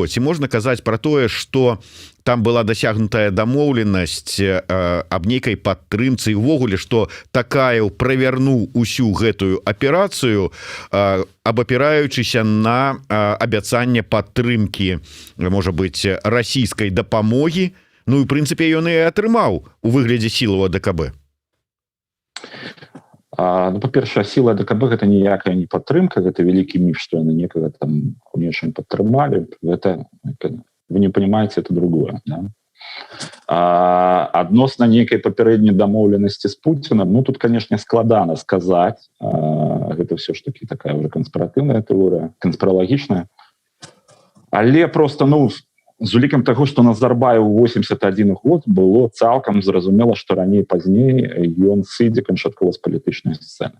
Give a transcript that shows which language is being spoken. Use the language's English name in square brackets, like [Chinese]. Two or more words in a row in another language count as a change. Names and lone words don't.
[Belarusian] Ці можна казаць пра тое, што там была дасягнутая дамоўленасць аб нейкай падтрымцы, увогуле, што Такаев правярнуў усю гэтую аперацыю, абапіраючыся на абяцанне падтрымкі, можа быць, расійскай дапамогі. Ну, і, в прынцыпе, ён і атрымаў у выглядзе сілаў АДКБ. Ну, па-першае, сілы АДКБ гэта ніякая не падтрымка, гэта вялікі міф, што яны некага там у нечым падтрымалі. Гэта, [Russian] вы не понимаете, это другое. Да? [Belarusian] Адносна нейкай папярэдняй дамоўленасці з Пуціным, ну, тут, канешне, складана сказаць. Гэта ўсё ж таки такая ўжо канспіратыўная тэорыя, канспіралагічная. Але просто, ну, з улікам таго, што Назарбаев у 81 год было цалкам зразумела, што раней-пазней ён сыдзе канчаткова з палітычнай сцэны.